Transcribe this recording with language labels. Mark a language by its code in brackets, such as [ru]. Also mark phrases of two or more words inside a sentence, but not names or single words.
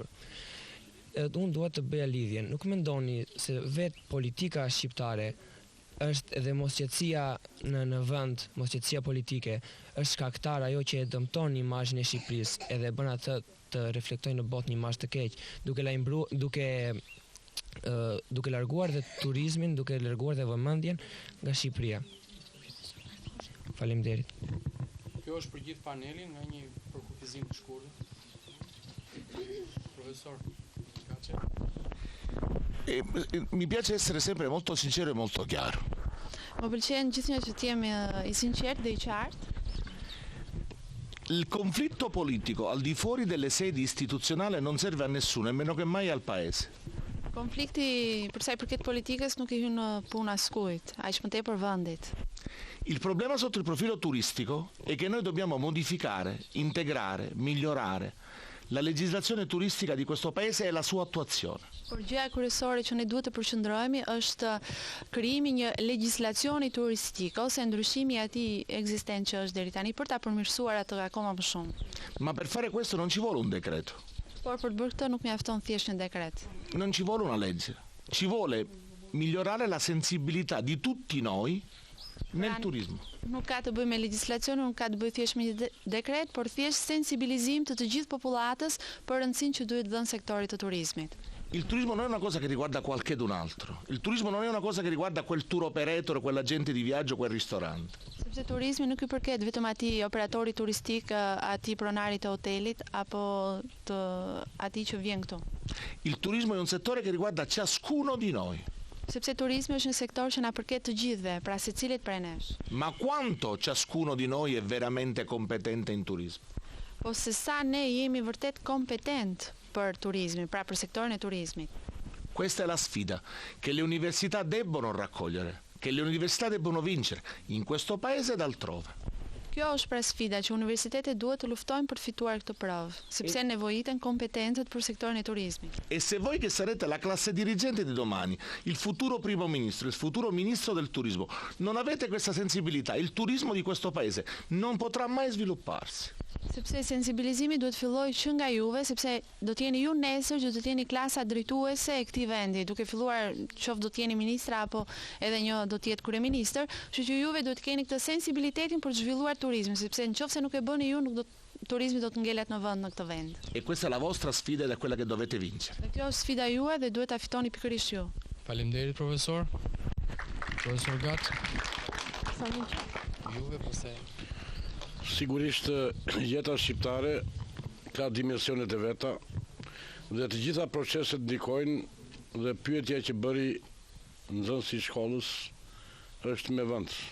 [sq] Unë duhet të bëja lidhjen. Nuk mendoni se vetë politika shqiptare është edhe mosqetësia në vend, mosqetësia politike, është shkaktar ajo që e dëmton imazhin e Shqipërisë edhe bën atë të reflektojë në botë një imazh të keq, duke larguar dhe turizmin, duke larguar dhe vëmendjen nga Shqipëria. Faleminderit. Kjo është për gjithë panelin në një përkufizim të shkurtër. Profesor [it] Mi piace essere sempre molto sincero e molto chiaro. [sq] Më pëlqen gjithnjë që të jemi i sinqert dhe i qartë. [it] Il conflitto politico al di fuori delle sedi istituzionali non serve a nessuno, e meno che mai al paese. [sq] Konflikti për sa i përket politikës nuk i hyn në punë askujt, aq më tepër vendit. [it] Il problema sotto il profilo turistico è che noi dobbiamo modificare, integrare, migliorare la legislazione turistica di questo paese e la sua attuazione. [sq] Por gjëja kryesore që ne duhet të përqendrohemi është krijimi një legjislacioni turistik ose ndryshimi i atij ekzistent që është deri tani për ta përmirësuar atë akoma më shumë. [it] Ma per fare questo non ci vuole un decreto. [sq] Por për të bërë këtë nuk mjafton thjesht një dekret. [it] Non ci vuole una legge. Ci vuole migliorare la sensibilità di tutti noi nel turismo. [sq] Nuk ka të bëjë me legjislacion, nuk ka të bëjë thjesht me një dekret, por thjesht sensibilizim të gjithë popullatës për rëndësinë që duhet dhënë sektorit të turizmit. [it] Il turismo non è una cosa che riguarda qualchedun altro. Il turismo non è una cosa che riguarda quel [en] tour operator, [it] quell'agente di viaggio, quel ristorante. [sq] Sepse turizmi nuk i përket vetëm atij operatori turistik, atij pronarit të hotelit apo të atij që vjen këtu. [it] Il turismo è un settore che riguarda ciascuno di noi. [sq] Sepse turizmi është një sektor që na përket të gjithëve, pra secilit prej nesh. [it] Ma quanto ciascuno di noi è veramente competente in turismo? [sq] Po se sa ne jemi vërtet kompetent për turizmin, pra për sektorin e turizmit. [it] Questa è la sfida che le università debbono raccogliere, che le università debbono vincere in questo paese ed altrove. [sq] Kjo është pra sfida që universitetet duhet të luftojnë për të fituar këtë provë, sepse nevojiten kompetentët për sektorin e turizmit. [it] E se voi che sarete la classe dirigente di domani, il futuro primo ministro, il futuro ministro del turismo, non avete questa sensibilità, il turismo di questo paese non potrà mai svilupparsi. [sq] Sepse sensibilizimi duhet fillojë që nga juve, sepse do të jeni ju nesër që do të jeni klasa drejtuese e këtij vendi, duke filluar qoftë do të jeni ministra apo edhe një do të jetë kryeministër, kështu që juve do të keni këtë sensibilitetin për të zhvilluar turizmin, sepse nëse nuk e bëni ju, turizmi do të ngelet në vend në këtë vend. [it] E questa è la vostra sfida ed è quella che dovete vincere. [sq] Dhe kjo është sfida juaj dhe duhet ta fitoni pikërisht ju. Faleminderit profesor. Profesor Gat. Juve pastaj. Sigurisht jeta shqiptare ka dimensionet e veta dhe të gjitha proceset ndikojnë, dhe pyetja që bëri nxënësi i shkollës është me vend.